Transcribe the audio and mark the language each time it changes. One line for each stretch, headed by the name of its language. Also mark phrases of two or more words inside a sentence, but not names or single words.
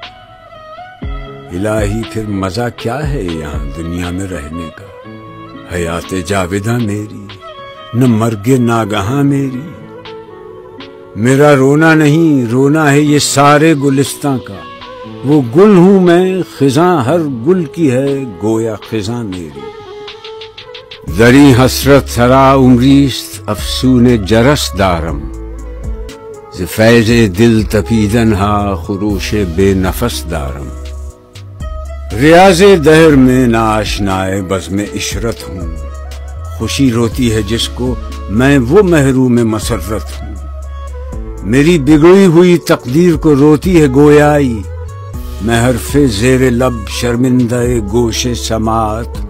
Urdu: الہی پھر مزہ کیا ہے یہاں دنیا میں رہنے کا، حیات جاوداں میری، نہ مرگ ناگہاں میری۔ میرا رونا نہیں، رونا ہے یہ سارے گلستاں کا، وہ گل ہوں میں، خزاں ہر گل کی ہے گویا خزاں میری۔
Persian: زری حسرت سرا عمریست افسون جرس دارم، ز فیض دل تپیدن ہا خروش بے نفس دارم۔
Urdu: ریاض دہر میں ناشنائے بزم عشرت ہوں، خوشی روتی ہے جس کو میں وہ محروم مسرت ہوں۔ میری بگڑی ہوئی تقدیر کو روتی ہے گویائی، میں حرف زیر لب شرمندہ گوش سماعت ہوں۔